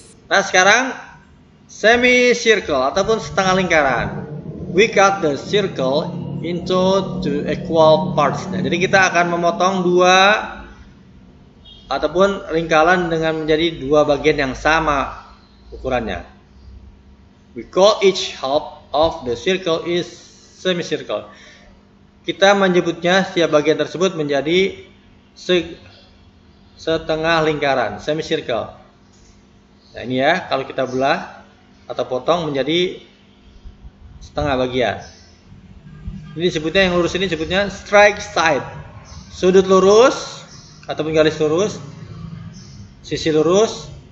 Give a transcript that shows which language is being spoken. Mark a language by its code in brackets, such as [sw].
[id] Nah sekarang semicircle ataupun setengah lingkaran. [en] We cut the circle into two equal parts. [id] Nah, jadi kita akan memotong dua ataupun lingkaran dengan menjadi dua bagian yang sama ukurannya. [en] We call each half of the circle is semicircle. [id] Kita menyebutnya setiap bagian tersebut menjadi setengah lingkaran, semicircle. Nah, ini ya, kalau kita belah atau potong menjadi setengah bagian. Ini disebutnya, yang lurus ini disebutnya straight side. Sudut lurus ataupun garis lurus, sisi lurus.